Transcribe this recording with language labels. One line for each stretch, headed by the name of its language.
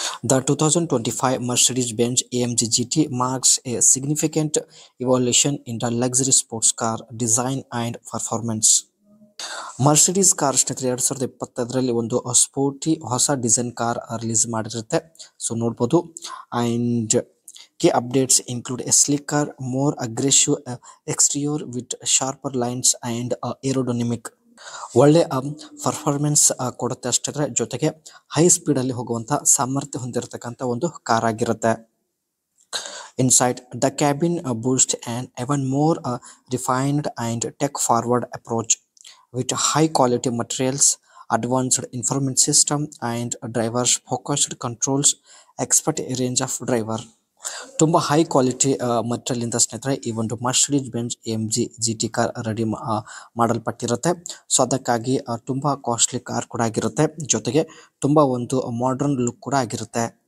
English: The 2025 Mercedes-Benz AMG GT marks a significant evolution in the luxury sports car design and performance.
Kannada: Mercedes car ಸ್ನೇಹಿತರೆ 2025ರಲ್ಲಿ ಒಂದು sporty ಹೊಸ design car release ಮಾಡಿರುತ್ತೆ. So ನೋಡ್ಬೋದು.
English: And key updates include a slicker, more aggressive exterior with sharper lines and aerodynamic.
Kannada: ಒಳ್ಳೆ performance ಕೊಡುತ್ತೆ ಅಷ್ಟೇ, ಜೊತೆಗೆ high speed ಅಲ್ಲಿ ಹೋಗುವಂತ ಸಾಮರ್ಥ್ಯ ಹೊಂದಿರತಕ್ಕಂತ ಒಂದು ಕಾರ್ ಆಗಿರುತ್ತೆ.
English: Inside the cabin boasts an even more refined and tech-forward approach with high-quality materials, advanced information system, and driver-focused controls. Expert range of driver.
Kannada: ತುಂಬ ಹೈ ಕ್ವಾಲಿಟಿ ಮಟೀರಿಯಲ್ ಇಂದ ಸ್ನೇಹಿತರೆ ಈ ಒಂದು Mercedes Benz AMG GT car ready ಮಾಡಲ್ಪಟ್ಟಿರುತ್ತೆ. So ಅದಕ್ಕಾಗಿ ತುಂಬ costly car ಕೂಡ ಆಗಿರುತ್ತೆ, ಜೊತೆಗೆ ತುಂಬ ಒಂದು ಮಾಡರ್ನ್ ಲುಕ್ ಕೂಡ ಆಗಿರುತ್ತೆ.